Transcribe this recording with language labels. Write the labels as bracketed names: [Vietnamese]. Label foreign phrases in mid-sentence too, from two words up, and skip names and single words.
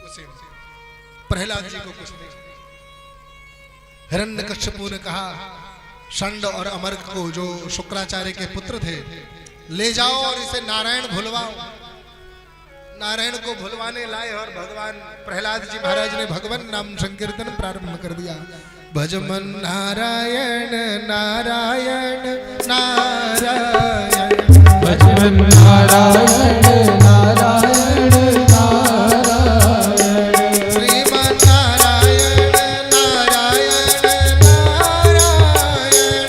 [Hindi] उसी प्रहलाद जी को कुछ नहीं। हिरण्यकश्यपु ने कहा षंड और अमर्क को, जो शुक्राचार्य के पुत्र थे, ले जाओ और इसे नारायण भुलवाओ। नारायण को भुलवाने लाए और भगवान प्रहलाद जी महाराज ने भगवान नाम संकीर्तन प्रारंभ कर दिया। भजमन नारायण नारायण नारायण, भजमन नारायण नारायण नारायण, श्रीमन नारायण नारायण नारायण,